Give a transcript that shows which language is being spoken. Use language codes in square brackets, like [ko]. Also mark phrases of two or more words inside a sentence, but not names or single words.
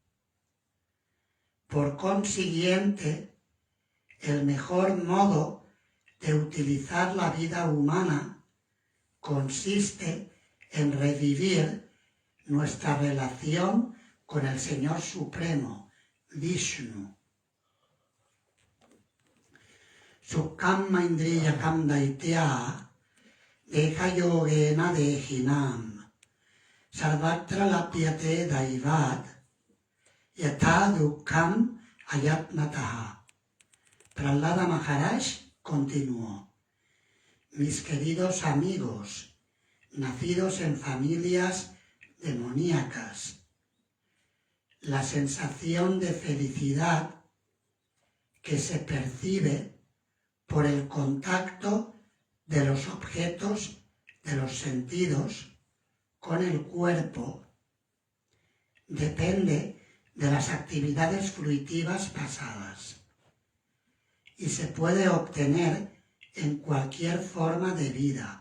[es] Por consiguiente, el mejor modo de utilizar la vida humana consiste en revivir nuestra relación con el Señor Supremo, Vishnu. [sa] Sukkhamma indriyakam daitya deha yogena dehinam sarvatra lapyate daivat yatha dukkham ayatnataha. [es] Prahlada Maharaj continuó: mis queridos amigos, nacidos en familias demoníacas, la sensación de felicidad que se percibe por el contacto de los objetos de los sentidos con el cuerpo depende de las actividades fruitivas pasadas y se puede obtener en cualquier forma de vida.